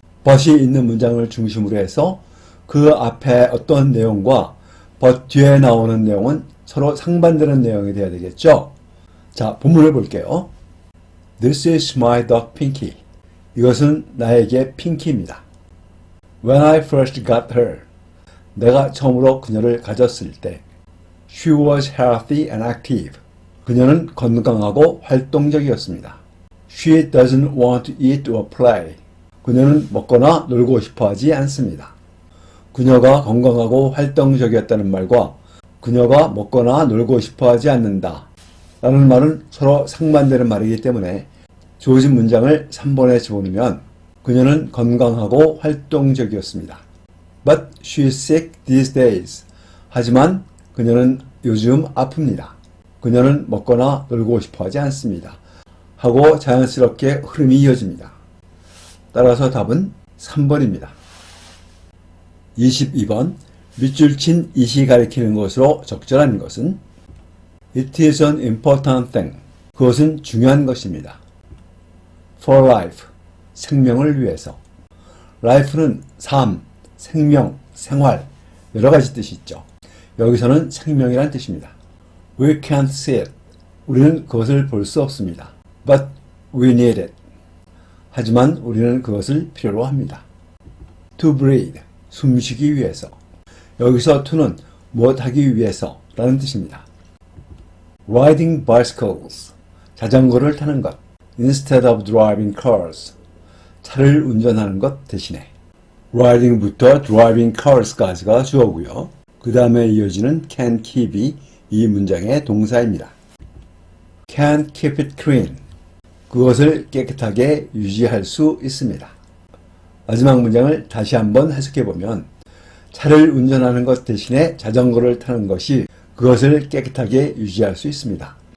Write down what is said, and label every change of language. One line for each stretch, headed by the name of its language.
Korean: but이 있는 문장을 중심으로 해서 그 앞에 어떤 내용과 but 뒤에 나오는 내용은 서로 상반되는 내용이 되어야 되겠죠. 자, 본문을 볼게요.
English: This is my dog Pinky.
Korean: 이것은 나에게 핑키입니다.
English: When I first got her.
Korean: 내가 처음으로 그녀를 가졌을 때.
English: She was healthy and active.
Korean: 그녀는 건강하고 활동적이었습니다.
English: She doesn't want to eat or play.
Korean: 그녀는 먹거나 놀고 싶어 하지 않습니다. 그녀가 건강하고 활동적이었다는 말과 그녀가 먹거나 놀고 싶어 하지 않는다 라는 말은 서로 상반되는 말이기 때문에 주어진 문장을 3번에 집어넣으면 그녀는 건강하고 활동적이었습니다.
English: But she is sick these days.
Korean: 하지만 그녀는 요즘 아픕니다. 그녀는 먹거나 놀고 싶어 하지 않습니다. 하고 자연스럽게 흐름이 이어집니다. 따라서 답은 3번입니다. 22번 밑줄 친 it이 가리키는 것으로 적절한 것은
English: It is an important thing.
Korean: 그것은 중요한 것입니다.
English: For life.
Korean: 생명을 위해서. life는 삶, 생명, 생활 여러 가지 뜻이 있죠. 여기서는 생명이란 뜻입니다.
English: We can't see it.
Korean: 우리는 그것을 볼 수 없습니다.
English: But we need it.
Korean: 하지만 우리는 그것을 필요로 합니다.
English: To breathe.
Korean: 숨쉬기 위해서. 여기서 to는 무엇하기 위해서 라는 뜻입니다.
English: Riding bicycles.
Korean: 자전거를 타는 것.
English: Instead of driving cars.
Korean: 차를 운전하는 것 대신에. riding부터 driving cars까지가 주어고요. 그 다음에 이어지는 can keep이 이 문장의 동사입니다.
English: Can't keep it clean.
Korean: 그것을 깨끗하게 유지할 수 있습니다. 마지막 문장을 다시 한번 해석해보면 차를 운전하는 것 대신에 자전거를 타는 것이 그것을 깨끗하게 유지할 수 있습니다.